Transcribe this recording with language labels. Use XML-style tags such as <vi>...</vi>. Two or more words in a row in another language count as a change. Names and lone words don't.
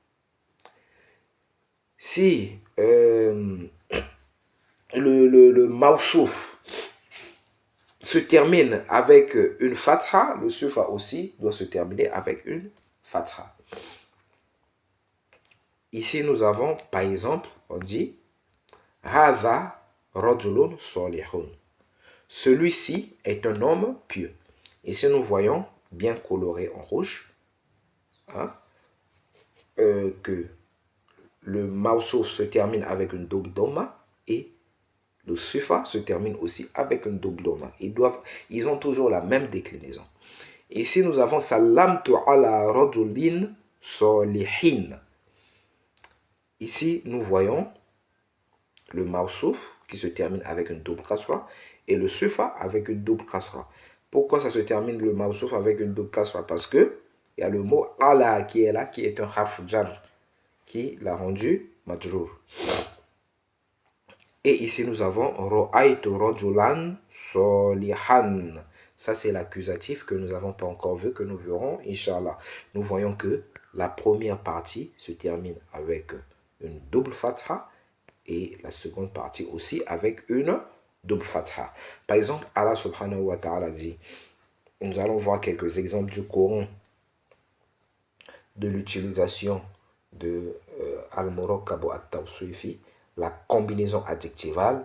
<fr>Si le mawsouf se termine avec une fatha, le sufa aussi doit se terminer avec une fatha. Ici, nous avons, par exemple, on dit</fr> <ar>هذا رجلٌ صالحٌ.</ar> <fr>Celui-ci est un homme pieux. Ici, nous voyons, bien coloré en rouge, hein, que le mawsouf se termine avec une double dhamma et le sufa se termine aussi avec une double dhamma. Ils ont toujours la même déclinaison. Ici, nous avons</fr> <ar>سلمتُ على رجلٍ صالحٍ.</ar> <fr>Ici, nous voyons le mawsouf qui se termine avec une double kasra et le sufa avec une double kasra. Pourquoi ça se termine le mawsouf avec une double kasra? Parce que il y a le mot ala qui est là, qui est un</fr> <ar>حرف جر,</ar> <fr>qui l'a rendu majrour. Et ici nous avons</fr> <ar>رأيتُ رجلاً صالحاً.</ar> <fr>Ça c'est l'accusatif que nous n'avons pas encore vu, que nous verrons, Inch'Allah. Nous voyons que la première partie se termine avec une double fatha et la seconde partie aussi avec une double fatha. Par exemple,</fr> <ar>الله سبحانه وتعالى</ar> <fr>dit, nous allons voir quelques exemples du Coran de l'utilisation de</fr> <ar>المركب التوصيفي,</ar> <fr>la combinaison adjectivale.</fr>